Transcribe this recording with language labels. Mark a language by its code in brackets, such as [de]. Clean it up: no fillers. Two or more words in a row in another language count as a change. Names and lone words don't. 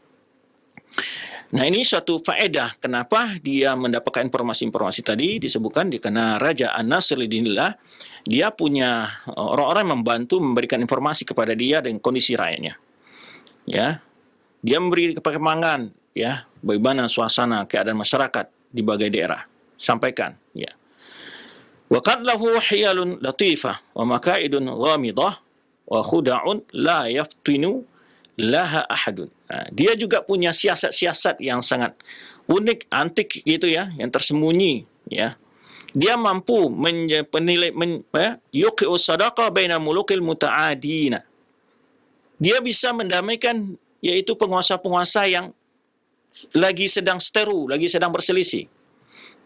[id] Nah, ini suatu faedah kenapa dia mendapatkan informasi-informasi tadi disebutkan karena Raja An-Nasr lidinillah, dia punya orang-orang membantu memberikan informasi kepada dia dengan kondisi rakyatnya. Ya. Dia memberi perkembangan, ya, bagaimana suasana keadaan masyarakat di berbagai daerah. Sampaikan, ya. [ar] وقد له حيل لطيفة ومكايد غامضة وخداع لا يفطن لها أحد. [id] Nah, dia juga punya siasat-siasat yang sangat unik, antik gitu, ya, yang tersembunyi, ya. Dia mampu [ar] يوقع صداقة بين الملوك المتعادين. [id] Dia bisa mendamaikan, yaitu penguasa-penguasa yang lagi sedang seteru, lagi sedang berselisih.